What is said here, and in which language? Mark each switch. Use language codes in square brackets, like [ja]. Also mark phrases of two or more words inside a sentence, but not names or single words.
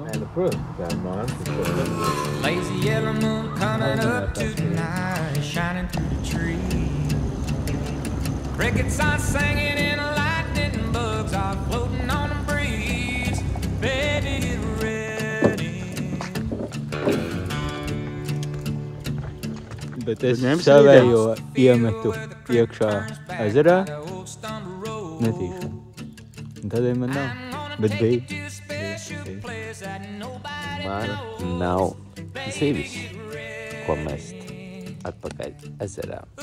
[lv] Protams, tā ir māksla. [en] Lazy yellow moon coming up tonight, shining through the trees. Crickets are singing and lightning bugs are floating on the breeze. Baby, get ready. [lv] Bet es savējo iemetu iekšā ezerā, netīšu. Un tādēļ man nav, bet bija. Man nav zivis, ko mest atpakaļ ezerā.